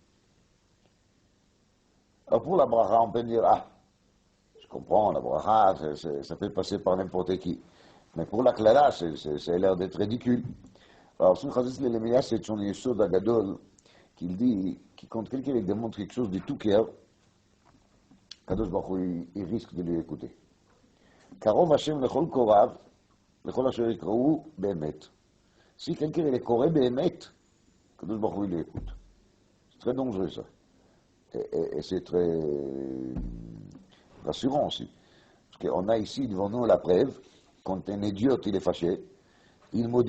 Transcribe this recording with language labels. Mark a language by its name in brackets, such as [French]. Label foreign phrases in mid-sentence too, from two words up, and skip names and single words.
[French] Alors pour la bracha, on peut dire, je comprends, la bracha, ça peut passer par n'importe qui. Mais pour la klala, ça a l'air d'être ridicule. Alors, Simcha Zisl Lemia, c'est son [Hebrew] יסוד הגדול, [French] qu'il dit, que quand quelqu'un lui demande quelque chose de tout cœur, [Hebrew] קדוש ברוך הוא, [French] il risque de lui écouter. [Hebrew] קרוב השם לכל קוראיו, לכל אשר יקראוהו באמת. [French] Si quelqu'un est [Hebrew] קורא באמת, קדוש ברוך הוא, [French] il l'écoute. C'est très dangereux ça. Et c'est très rassurant aussi. Parce qu'on a ici devant nous la preuve, quand un idiote il est fâché, il maudit.